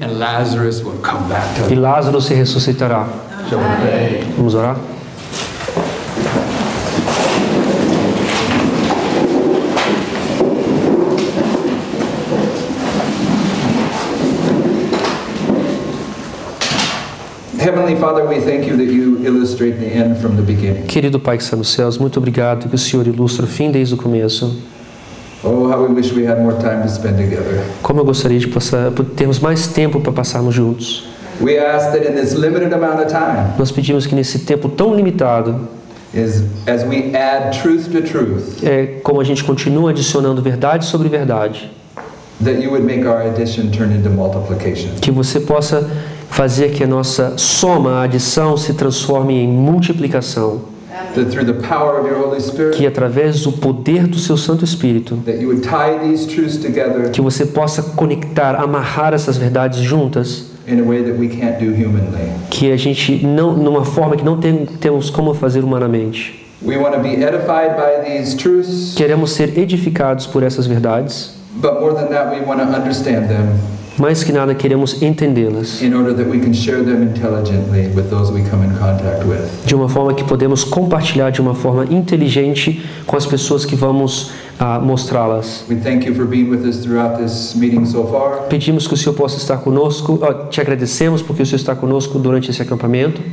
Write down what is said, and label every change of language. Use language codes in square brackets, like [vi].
[en] and Lazarus will come back to [pt] e [en] life. [pt] Lázaro se ressuscitará. [en] Shall we pray? [pt] Vamos orar? [en] Heavenly Father, we thank you that you illustrate the end from the beginning. [pt] Querido Pai que está nos céus, muito obrigado que o Senhor ilustra o fim desde o começo. [en] Oh, how we wish we had more time to spend together. [pt] Como eu gostaria de termos mais tempo para passarmos juntos. [en] We ask that in this limited amount of time, [pt] Nós pedimos que nesse tempo tão limitado, [en] as we add truth to truth, [pt] como a gente continua adicionando verdade sobre verdade, [en] that you would make our addition turn into multiplication. [pt] que você possa fazer que a nossa soma, a adição, se transforme em multiplicação. [en] That through the power of your Holy Spirit, [pt] Que através do poder do seu Santo Espírito, [en] that you would tie these truths together [pt] que você possa conectar, amarrar essas verdades juntas, [en] in a way that we can't do humanly. [pt] que a gente não, numa forma que não temos como fazer humanamente. [en] We want to be edified by these truths, [pt] Queremos ser edificados por essas verdades, [en] but more than that, we want to understand them [pt] mais que nada queremos entendê-las [en] in order that we can share them intelligently with those we come in contact with. [pt] de uma forma que podemos compartilhar de uma forma inteligente com as pessoas que vamos mostrá-las. [en] We thank you for being with us throughout this meeting so far, [pt] Pedimos que o Senhor possa estar conosco, te agradecemos porque o Senhor está conosco durante esse acampamento